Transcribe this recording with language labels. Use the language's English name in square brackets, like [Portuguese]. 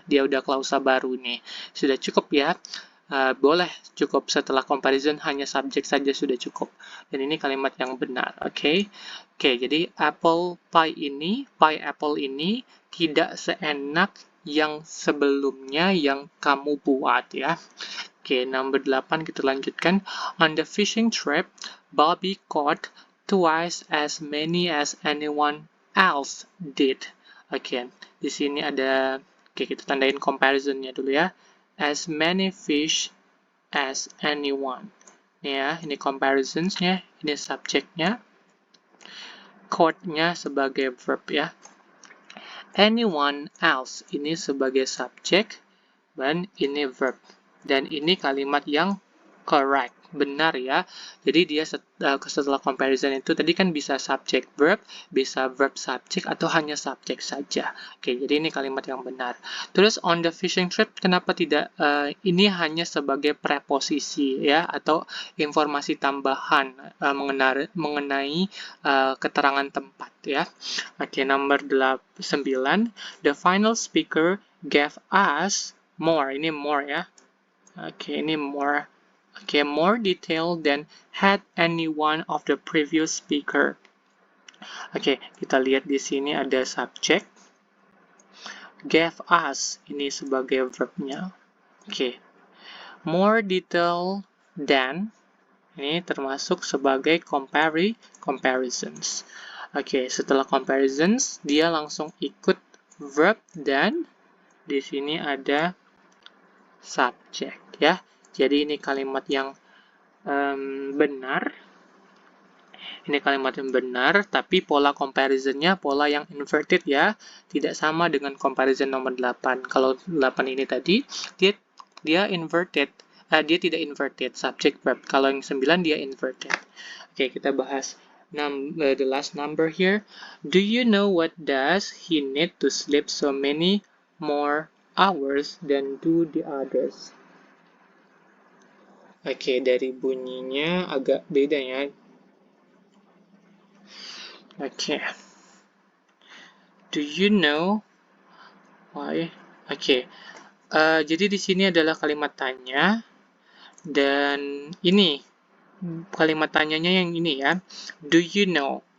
[Indonesian] Dia udah klausa baru nih. Sudah cukup ya. Boleh cukup setelah comparison hanya subjek saja sudah cukup. Dan ini kalimat yang benar, oke? Oke, jadi apple pie apple ini tidak seenak yang sebelumnya yang kamu buat ya. Oke, number 8 kita lanjutkan. [English] On the fishing trip, Bobby caught twice as many as anyone else did. [Indonesian] Oke, di sini ada, oke kita tandain comparisonnya dulu ya. [English] As many fish as anyone. [Indonesian] Ya, ini comparisonsnya, ini subjeknya. Caught-nya sebagai verb ya. Anyone else ini sebagai subjek dan ini verb. Dan ini kalimat yang correct, benar ya. Jadi dia setelah comparison itu tadi kan bisa subject verb, bisa verb subject atau hanya subjek saja. Oke, jadi ini kalimat yang benar. Terus [English] on the fishing trip [Indonesian] kenapa tidak ini hanya sebagai preposisi ya atau informasi tambahan mengenai keterangan tempat ya. Oke, number 9. [English] The final speaker gave us more. [Indonesian] Ini more ya. [English] Oke, [Indonesian] ini more. [English] Oke, more detail than had any one of the previous speaker. [Indonesian] Oke, kita lihat di sini ada subject. Gave us, ini sebagai verbnya. Oke, [English] more detail than, [Indonesian] ini termasuk sebagai comparisons. Oke, setelah comparisons, dia langsung ikut verb dan di sini ada subject ya. Jadi ini kalimat yang benar. Ini kalimat yang benar, tapi pola comparisonnya pola yang inverted ya. Tidak sama dengan comparison nomor 8. Kalau 8 ini tadi, dia inverted. Dia tidak inverted, subject verb. Kalau yang 9 dia inverted. Oke, kita bahas [English] the last number here. Do you know what does he need to sleep so many more hours than do the others? [Indonesian] Oke, dari bunyinya agak beda ya. [English] Oke. Do you know why? Oke. [Indonesian] Jadi di sini adalah kalimat tanya dan ini kalimat tanyanya yang ini ya. [English] Do you know?